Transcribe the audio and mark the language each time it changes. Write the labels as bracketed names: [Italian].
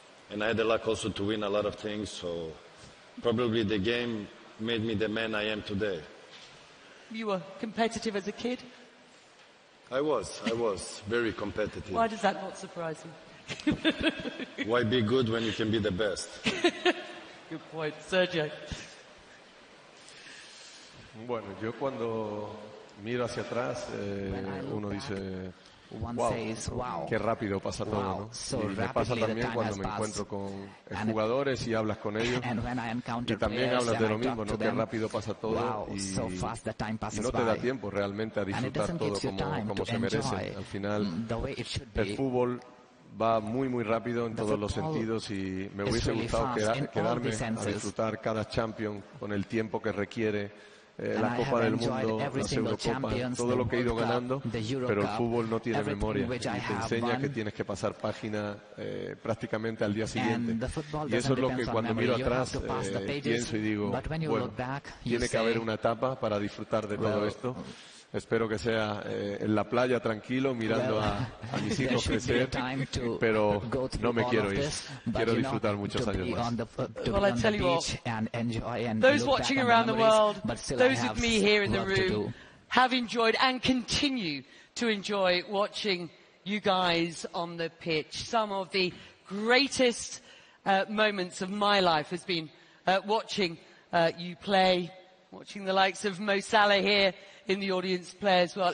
[English] And I had the luck also to win a lot of things. So probably the game made me the man I am today. You were competitive as a kid? I was very competitive. Why does that not surprise you? Why be good when you can be the best? Good point. Sergio. [Spanish] Bueno, yo cuando miro hacia atrás, uno dice, wow, qué rápido pasa todo, ¿no? Y me pasa también cuando me encuentro con jugadores y hablas con ellos y también hablas de lo mismo, ¿no? Qué rápido pasa todo y no te da tiempo realmente a disfrutar todo como se merece. Al final el fútbol va muy muy rápido en todos los sentidos y me hubiese gustado quedarme a disfrutar cada Champions con el tiempo que requiere. La Copa del Mundo, las Eurocopas, todo lo que he ido ganando, pero el fútbol no tiene memoria y te enseña que tienes que pasar página prácticamente al día siguiente. Y eso es lo que cuando miro atrás pienso y digo, bueno, tiene que haber una etapa para disfrutar de todo esto. Espero que sea en la playa tranquilo, mirando a mis hijos crecer, pero no me quiero ir. Quiero disfrutar muchos años más. [English] Well, I tell you what, those watching around the world, those of me here in the room, have enjoyed and continue to enjoy watching you guys on the pitch. Some of the greatest moments of my life has been watching you play, watching the likes of Mo Salah here in the audience play as well.